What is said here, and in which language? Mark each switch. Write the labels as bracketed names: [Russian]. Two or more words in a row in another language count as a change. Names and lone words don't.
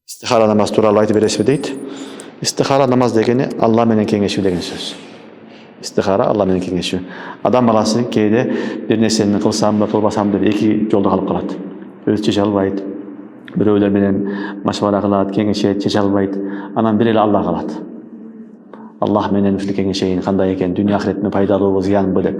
[Kyrgyz] истихара намазы тууралуу айтып бересизби дейт. Истихара намаз дегени Allah менен кеңешүү деген сөз. Istihara Allah менен кеңешүү. Адам баласы кейде бир нерсени кылсамбы, кылбасамбы деп эки жолдо калып калат. Өзү чече албайт. Бирөөлөр менен машвара кылат, кеңешет, чече албайт. Анан бир эле Алла калат. Аллах менен ушул кеңешейин, кандай экен, дүйнө ахиретиме пайдалуубу, зыянбы деп.